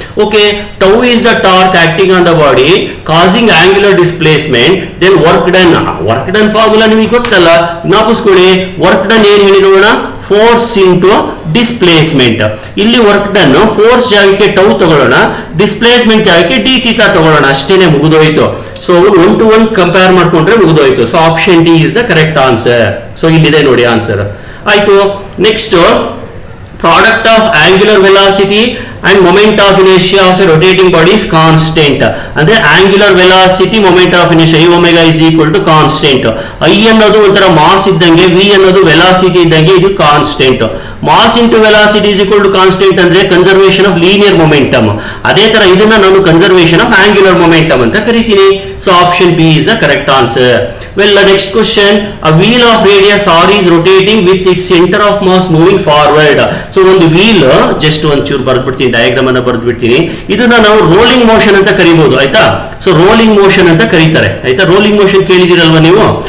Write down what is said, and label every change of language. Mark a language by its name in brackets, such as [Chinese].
[English] okay, tau is the torque acting on the body casing angular displacement, then work done formula [Kannada] ನಿಮಗೆ ಗೊತ್ತಲ್ಲ, ಜ್ಞಾಪಿಸ್ಕೊಳ್ಳಿ. Work done ಏನ್ ಹೇಳಿ ನೋಡೋಣ, force into displacement. ಇಲ್ಲಿ work done force ಜಾಗಕ್ಕೆ tau ತಗೊಳ್ಳೋಣ, displacement ಜಾಗಕ್ಕೆ ಡಿ ಥೀಟಾ ತಗೊಳ್ಳೋಣ, ಅಷ್ಟೇನೆ, ಮುಗಿದೋಯ್ತು. ಸೊ 1 to 1 ಕಂಪೇರ್ ಮಾಡ್ಕೊಂಡ್ರೆ ಮುಗಿದೋಯ್ತು. [English] So option D is the correct answer. [Kannada] So ಇಲ್ಲಿದೆ ನೋಡಿ ಆನ್ಸರ್. ಆಯ್ತು. [English] Next, product of angular velocity and moment of inertia of a rotating body is constant. [Kannada] ಅಂದ್ರೆ angular velocity moment of inertia I omega is equal to constant. I ಅನ್ನೋದು ಒಂಥರ mass ಇದ್ದಂಗೆ, v ಅನ್ನೋದು velocity ಇದ್ದಂಗೆ, ಇದು constant. Mass into velocity is equal to constant ಅಂದ್ರೆ conservation of linear momentum. ಅದೇ ತರ ಇದನ್ನ ನಾನು ಕನ್ಸರ್ವೇಷನ್ ಆಫ್ ಆಂಗ್ಯುಲರ್ ಮೊಮೆಂಟಮ್ ಅಂತ ಕರಿತೀನಿ. [English] So option B is the correct answer. Well, the next question, a wheel of radius r is rotating with its center of mass moving forward. [Kannada] So ಒಂದು wheel, just ಒಂಚೂರು ಬರ್ದ್ಬಿಡ್ತೀನಿ, diagram ಅನ್ನ ಬರ್ದ್ಬಿಡ್ತೀನಿ, ಇದನ್ನ ನಾವು rolling motion ಅಂತ ಕರಿಬಹುದು, ಆಯ್ತಾ. So rolling motion ಅಂತ ಕರೀತಾರೆ, ಆಯ್ತಾ. ರೋಲಿಂಗ್ ಮೋಷನ್ ಕೇಳಿದಿರಲ್ವಾ ನೀವು?